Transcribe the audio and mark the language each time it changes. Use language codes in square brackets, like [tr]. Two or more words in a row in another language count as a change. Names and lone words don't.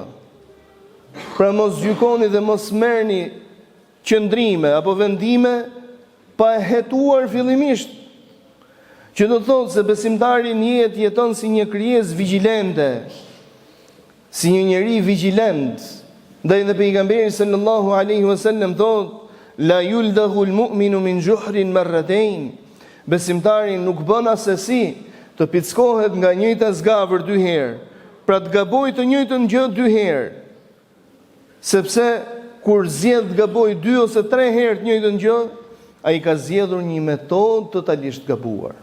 [sq] Pra mos gjykoni dhe mos merrni qëndrime apo vendime pa e hetuar fillimisht. Që do të thotë se besimtari në jetë jeton si një krijesë vigjilente, si një njeri vigjilent. Ndaj dhe pejgamberi [ar] صلى الله عليه وسلم [sq] thotë [ar] لا يلدغ المؤمن من جحر مرتين. [sq] Besimtari nuk bën asesi të pickohet nga njëjta zgavër 2 herë, pra të gabojë të njëjtën gjë 2 herë. Sepse kur zgjedh të gabojë 2 ose 3 herë të njëjtën gjë, ai ka zgjedhur një metodë totalisht gabuar.